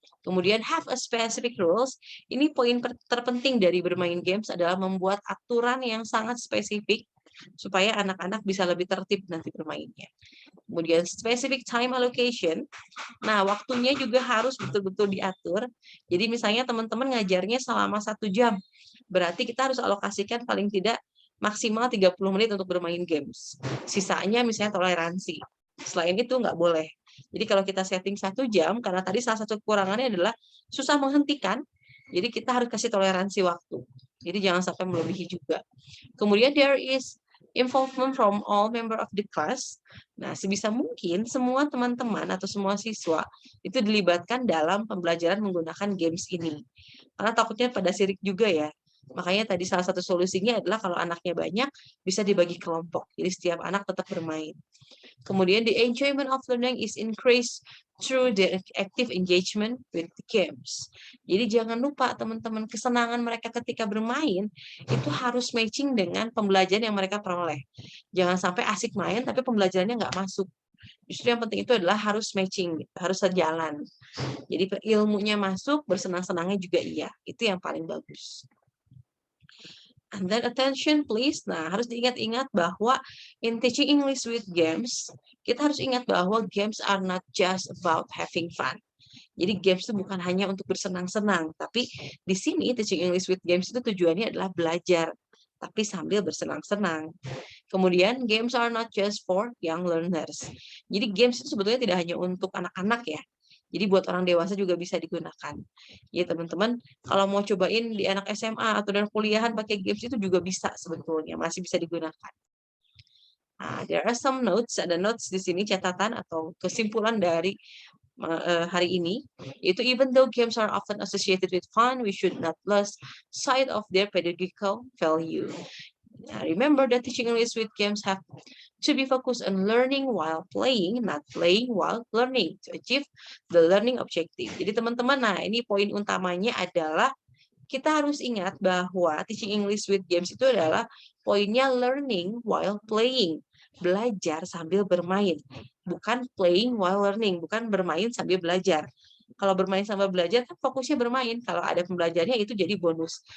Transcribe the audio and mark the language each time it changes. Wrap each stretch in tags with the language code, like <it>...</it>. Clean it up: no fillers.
<en>Kemudian have a specific rules.</en> <id>Ini poin terpenting dari bermain games adalah membuat aturan yang sangat spesifik supaya anak-anak bisa lebih tertib nanti bermainnya. Kemudian</id> <en>specific time allocation.</en> <id>Nah, waktunya juga harus betul-betul diatur. Jadi misalnya teman-teman ngajarnya selama 1 jam. Berarti kita harus alokasikan paling tidak maksimal 30 menit untuk bermain games. Sisanya misalnya toleransi. Selain itu nggak boleh. Jadi kalau kita setting 1 jam, karena tadi salah satu kekurangannya adalah susah menghentikan, jadi kita harus kasih toleransi waktu. Jadi jangan sampai melebihi juga.</id> <en>Kemudian there is involvement from all member of the class.</en> <id>Nah, sebisa mungkin semua teman-teman atau semua siswa itu dilibatkan dalam pembelajaran menggunakan games ini. Karena takutnya pada sirik juga ya. Makanya tadi salah satu solusinya adalah kalau anaknya banyak, bisa dibagi kelompok. Jadi setiap anak tetap bermain.</id> <en>Kemudian the enjoyment of learning is increased through the active engagement with the games.</en> <id>Jadi jangan lupa teman-teman, kesenangan mereka ketika bermain itu harus matching dengan pembelajaran yang mereka peroleh. Jangan sampai asik main tapi pembelajarannya nggak masuk. Justru yang penting itu adalah harus matching, harus sejalan. Jadi ilmunya masuk, bersenang-senangnya juga iya. Itu yang paling bagus.</id> <en>And then attention please.</en> <id>Nah, harus diingat-ingat bahwa</id> <en>in teaching English with games,</en> <id>kita harus ingat bahwa</id> <en>games are not just about having fun.</en> <id>Jadi games itu bukan hanya untuk bersenang-senang, tapi di sini</id> <en>teaching English with games</en> <id>itu tujuannya adalah belajar, tapi sambil bersenang-senang.</id> <en>Kemudian games are not just for young learners.</en> <id>Jadi games itu sebetulnya tidak hanya untuk anak-anak ya. Jadi buat orang dewasa juga bisa digunakan. Ya teman-teman, kalau mau cobain di anak SMA atau dan kuliahan pakai games itu juga bisa sebetulnya, masih bisa digunakan.</id> <en>Nah, there are some notes,</en> <id>ada notes di sini catatan atau kesimpulan dari hari ini, yaitu</id> <en>even though games are often associated with fun, we should not lose sight of their pedagogical value. Now, remember that teaching English with games have to be focused on learning while playing, not playing while learning to achieve the learning objective.</en> <id>Jadi teman-teman, nah ini poin utamanya adalah kita harus ingat bahwa</id> <en>teaching English with games</en> <id>itu adalah poinnya</id> <en>learning while playing,</en> <id>belajar sambil bermain, bukan</id> <en>playing while learning,</en> <id>bukan bermain sambil belajar. Kalau bermain sambil belajar kan fokusnya bermain, kalau ada pembelajarannya itu jadi bonus.</id>